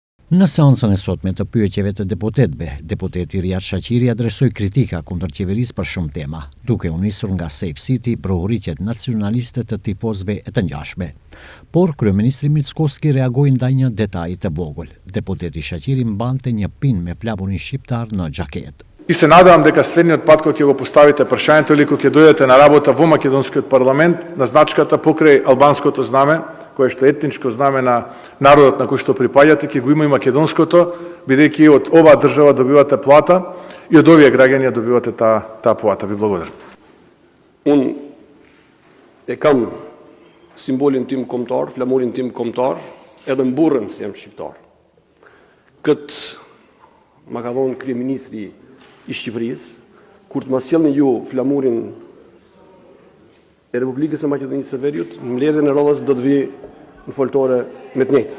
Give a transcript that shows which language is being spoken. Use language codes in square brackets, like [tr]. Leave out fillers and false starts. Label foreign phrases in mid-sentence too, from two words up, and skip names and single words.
[sq] На сеансën e sotme të pyetjeve të deputetëve, deputeti Riyad Shaqiri adresoi kritika kundër qeverisë për shumë tema, duke u nisur nga Safe City, prohuritjet nacionaliste të tifozëve e të ngjashme. Por kryeministri Mickoski reagoi ndaj një detaji të vogël. Deputeti Shaqiri mbante një pin me flamurin shqiptar në xhaketë. [mk] И се надевам дека следниот пат кога ќе го поставите прашањето или кога ќе дојдете на работа во македонскиот парламент, на значката покрај албанското знаме, кое што е етничко знаме на народот на кој што припаѓате, ќе го има и македонското, бидејќи од оваа држава добивате плата и од овие граѓани ја добивате таа плата. Ви благодарам. [sq] Unë e kam simbolin tim kombëtar, flamurin tim kombëtar, edhe mburrën se jam shqiptar. Këtë ma ka thonë kryeministri i Shqipërisë, kur të ma sjellni ju flamurin e Republikës së Maqedonisë së Veriut, mbledhjen e Rollës do të vi në foltore me të njëjtën.